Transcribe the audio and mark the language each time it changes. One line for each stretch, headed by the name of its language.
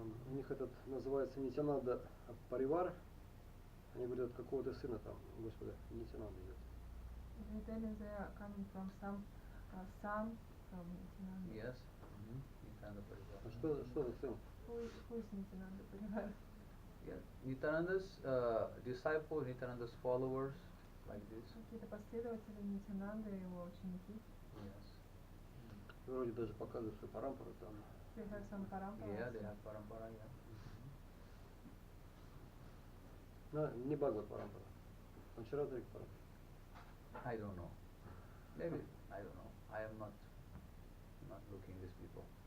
Russian: У них этот называется Нитянанда Паривар. Они говорят, от какого-то сына там, Господа, Нитянанда идет.
English: They tell they are coming from some son from Nityananda. Yes. Nityananda Parivar.
Russian: А что за сын?
English: Who is Nityananda Parivar? Yeah, Nityananda's disciples, Nityananda's followers, like this.
Russian: Какие-то последователи Нитянанды и его ученики.
English: Yes.
Russian: Вроде даже показывают, что парампара там.
English: They have some parampara. Yeah, they have parampara, yeah.
Russian: Не Бхагават парампара. Панчаратрик парампара.
English: I don't know. Maybe, I don't know. I am not looking these people.